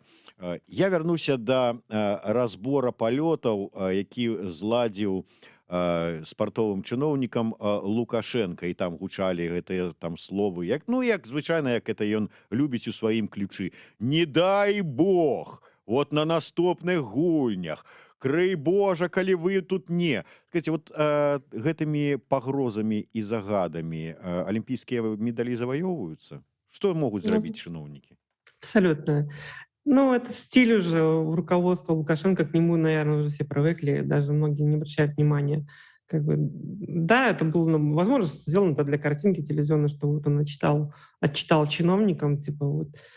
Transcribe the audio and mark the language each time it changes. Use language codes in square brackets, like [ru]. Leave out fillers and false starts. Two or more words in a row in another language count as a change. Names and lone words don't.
[be] Я вярнуся да разбора палётаў, які зладзіў спартовым чыноўнікам Лукашенко, і там гучалі гэтыя там словы, як звычайна, як это ён любіць у сваім ключы. [ru] Не дай Бог, [be] вот на наступных гульнях, крый Божа, калі вы тут не. Скажите, вот гэтымі пагрозамі і загадамі алімпійскія медалі заваёўваюцца? Што могуць зрабіць чыноўнікі? [ru] Абсолютно. Ну, это стиль уже у руководства Лукашенко, к нему, наверное, уже все привыкли, даже многие не обращают внимания. Как бы, да, это было, возможно, сделано для картинки телевизионной, что вот он отчитал чиновникам, типа вот.